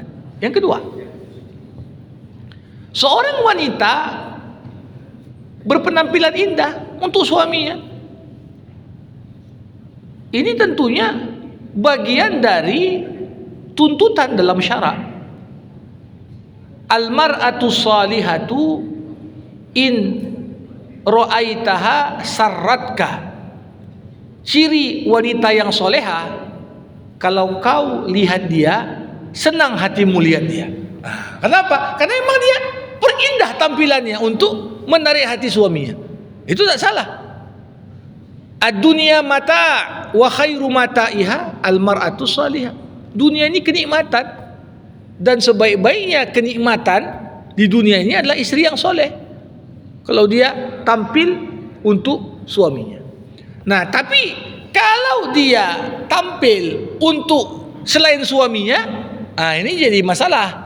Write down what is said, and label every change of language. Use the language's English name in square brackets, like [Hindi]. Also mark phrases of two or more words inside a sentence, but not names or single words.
[Indonesian] Yang kedua, seorang wanita berpenampilan indah untuk suaminya. Ini tentunya bagian dari tuntutan dalam syarak. [Arabic] المرأة الصالحة إن رأيتها سرتك. [Indonesian] Ciri wanita yang soleha, kalau kau lihat dia, senang hatimu lihat dia. Kenapa? Karena memang dia perindah tampilannya untuk menarik hati suaminya. Itu tak salah. [Arabic] الدنيا متاع وخير متاعها المرأة الصالحة. [Indonesian] Dunia ini kenikmatan, dan sebaik-baiknya kenikmatan di dunia ini adalah istri yang soleh. Kalau dia tampil untuk suaminya. Nah, tapi kalau dia tampil untuk selain suaminya, ini jadi masalah.